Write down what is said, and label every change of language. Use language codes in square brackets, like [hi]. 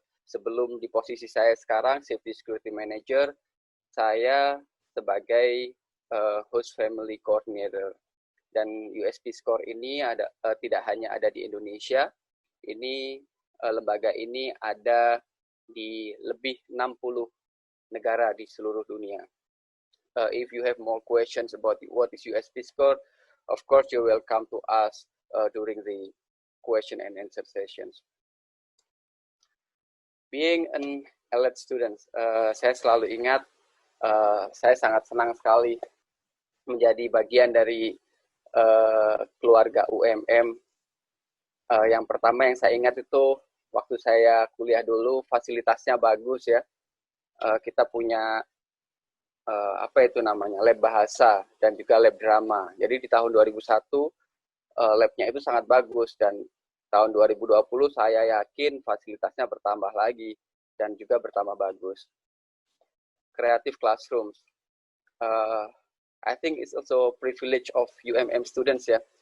[id] Sebelum di posisi saya sekarang, Safety Security Manager, saya sebagai Host Family Coordinator. Dan US Peace Corps ini tidak hanya ada di Indonesia, lembaga ini ada di lebih 60 negara di seluruh dunia. [en] If you have more questions about what is US Peace Corps, of course you're welcome to ask during the question and answer sessions. Being an elite student, [id] saya selalu ingat Saya sangat senang sekali menjadi bagian dari keluarga UMM. Yang pertama yang saya ingat itu waktu saya kuliah dulu, fasilitasnya bagus ya. Kita punya apa itu namanya, lab bahasa dan juga lab drama. Jadi di tahun 2001 labnya itu sangat bagus, dan tahun 2020 saya yakin fasilitasnya bertambah lagi dan juga bertambah bagus. [en] Creative classrooms. I think it's also privilege of UMM students ya.